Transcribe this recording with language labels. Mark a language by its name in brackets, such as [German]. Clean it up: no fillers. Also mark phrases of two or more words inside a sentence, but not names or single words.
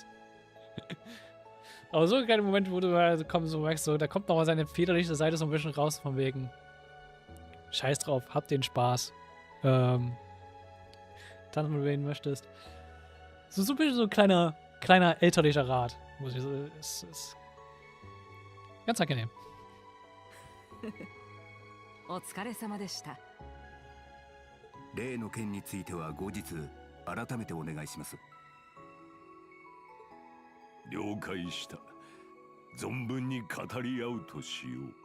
[German] Aber so kleine Momente, wo du halt merkst, so, da kommt nochmal seine väterliche Seite so ein bisschen raus, von wegen scheiß drauf, hab den Spaß. Tanz mit wen du möchtest. So ein bisschen so ein kleiner elterlicher Rat. Muss ich so, ist ganz angenehm. [Japanese] お疲れ様でした。例の件については後日改めてお願いします。了解した。存分に語り合うとしよう。